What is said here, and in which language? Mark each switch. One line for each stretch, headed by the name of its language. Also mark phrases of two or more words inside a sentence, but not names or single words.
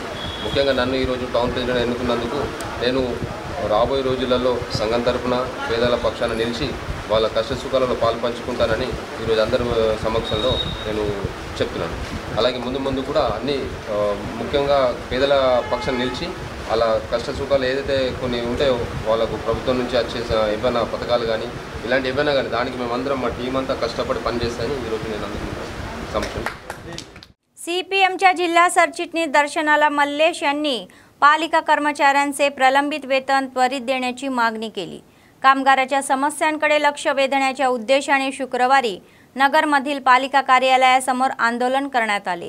Telugu: ముఖ్యంగా నన్ను ఈరోజు
English: town president
Telugu: ఎన్నుకున్నందుకు నేను రాబోయే రోజులలో సంఘం తరఫున పేదల పక్షాన నిలిచి వాళ్ళ కష్ట సుఖాలలో పాల్పంచుకుంటానని ఈరోజు అందరి సమక్షంలో నేను చెప్తున్నాను। అలాగే ముందు ముందు కూడా అన్ని ముఖ్యంగా పేదల పక్షాన నిలిచి అలా కష్ట సుఖాలు ఏదైతే కొన్ని ఉంటాయో వాళ్ళకు ప్రభుత్వం నుంచి వచ్చే ఏమైనా పథకాలు కానీ ఇలాంటి ఏమైనా కానీ దానికి మేమందరం మా టీం అంతా కష్టపడి పనిచేస్తామని ఈరోజు నేను అందుకుంటాను సమక్షం।
Marathi: सीपीएमच्या जिल्हा सरचिटणीस दर्शनाला मल्लेश यांनी पालिका कर्मचाऱ्यांचे प्रलंबित वेतन त्वरित देण्याची मागणी केली। कामगाराच्या समस्यांकडे लक्ष वेधण्याच्या उद्देशाने शुक्रवारी नगरमधील पालिका कार्यालयासमोर आंदोलन करण्यात आले।